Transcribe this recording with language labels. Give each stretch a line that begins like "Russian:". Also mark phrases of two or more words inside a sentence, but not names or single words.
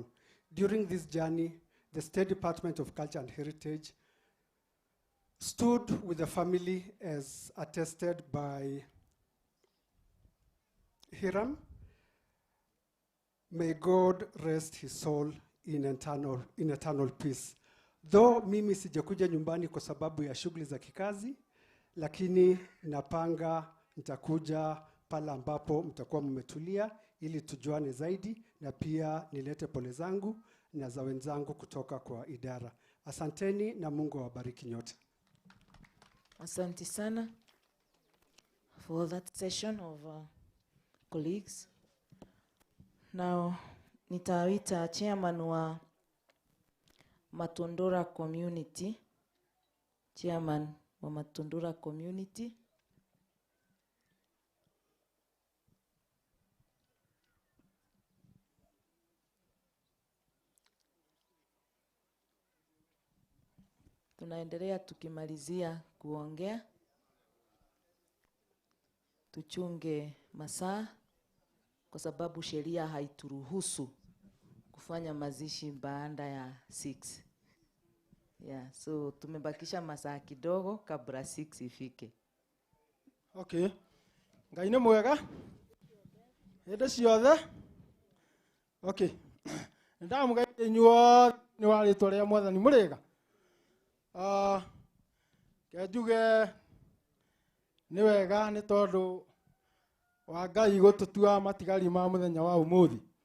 English: During this journey, the State Department of Culture and Heritage stood with the family, as attested by Hiram. May God rest his soul in eternal peace.
Swahili: Though mimi sijakuja nyumbani kwa sababu ya shughuli za kikazi, lakini napanga nitakuja pale ambapo mtakuwa mmetulia ili tujuane zaidi, na pia nilete pole zangu na za wenzangu kutoka kwa idara. Asanteni na Mungu awabariki nyote. Asante sana
English: for that session of colleagues. Now,
Swahili: nitaita chairman wa Matundura community, chairman wa Matundura community. Tunaendelea tukimalizia kuongea. Tuchunge masaa kwa sababu sheria haituruhusu kufanya mazishi baada ya 6. Yeah, so tumebakisha masaa kidogo kabla 6 ifike.
Kikuyu: Okay. Ngai nĩ mwega. Hĩndĩ ciothe. Okay. Ndamugeithia inyuothe nĩ wa rĩĩtwa rĩa Mwathani mũrĩega. Kenjuge nĩ wega nĩ tondũ wa Ngai gũtũtua matigari ma mũthenya wa ũmũthĩ.